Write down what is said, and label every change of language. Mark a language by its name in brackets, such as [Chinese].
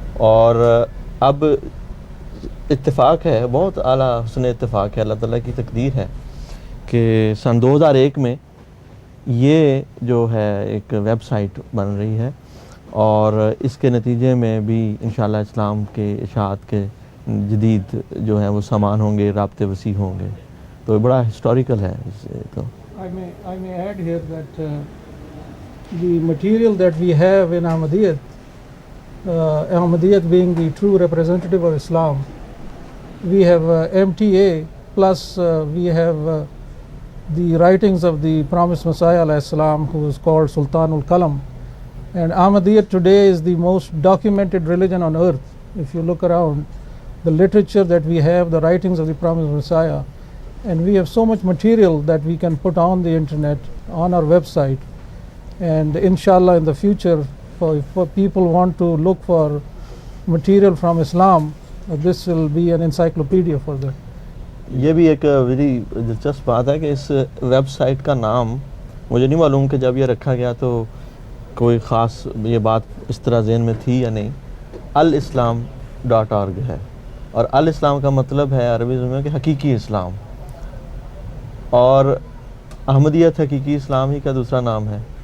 [Urdu] اور اب اتفاق ہے، بہت اعلیٰ حسن اتفاق ہے، اللہ تعالیٰ کی تقدیر ہے کہ سن 2001 میں یہ جو ہے ایک ویب سائٹ بن رہی ہے، اور اس کے نتیجے میں بھی انشاءاللہ اسلام کے اشاعت کے جدید جو ہیں وہ سامان ہوں گے، رابطے وسیع ہوں گے. تو بڑا ہسٹوریکل ہے. تو [English] I may add here that the material that we have in Ahmadiyyat, Ahmadiyyat being the true representative of Islam, we have MTA, plus we have the writings of the promised Messiah alayhi salam, who is called Sultanul Qalam. And Ahmadiyyat today is the most documented religion on earth. If you look around, the literature that we have, the writings of the promised Messiah, and we have so much material that we can put on the internet, on our website. And inshallah in the future, for people want to look for material from Islam, this will be an encyclopedia for them. [Urdu] یہ بھی ایک بڑی دلچسپ بات ہے کہ اس web site کا نام مجھے نہیں معلوم کہ جب یہ رکھا گیا تو کوئی خاص یہ بات اس طرح ذہن میں تھی یا نہیں. alislam.org ہے، اور الاسلام کا مطلب ہے عربی زبان میں کہ حقیقی اسلام، اور احمدیت حقیقی اسلام ہی کا دوسرا نام ہے.